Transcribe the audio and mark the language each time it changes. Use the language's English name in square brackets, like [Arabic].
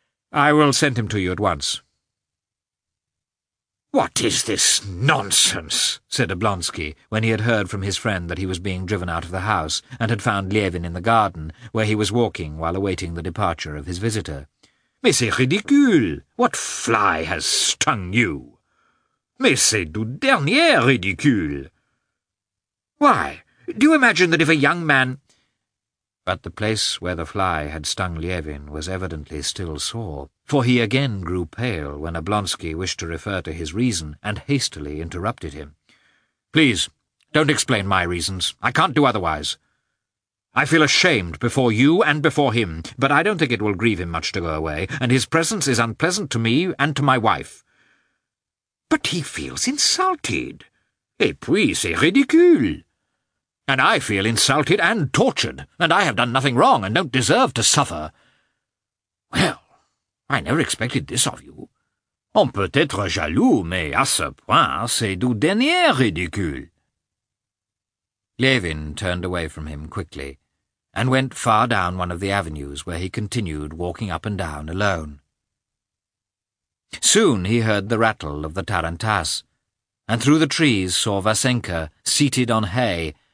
[English] I will send him to you at once. What is this nonsense? Said Oblonsky, when he had heard from his friend that he was being driven out of the house and had found Lievin in the garden, where he was walking while awaiting the departure of his visitor. [French] Mais c'est ridicule! [English] What fly has stung you? [French] Mais c'est du dernier ridicule! [English] Why, do you imagine that if a young man... But the place where the fly had stung Lievin was evidently still sore, for he again grew pale when Oblonsky wished to refer to his reason and hastily interrupted him. Please, don't explain my reasons. I can't do otherwise. I feel ashamed before you and before him, but I don't think it will grieve him much to go away, and his presence is unpleasant to me and to my wife. But he feels insulted. [French] Et puis, c'est ridicule. [English] And I feel insulted and tortured, and I have done nothing wrong and don't deserve to suffer. Well, I never expected this of you. [French] On peut être jaloux, mais à ce point, c'est du dernier ridicule. [English] Lievin turned away from him quickly and went far down one of the avenues where he continued walking up and down alone. Soon he heard the rattle of the tarantass, and through the trees saw Vasenka seated on hay.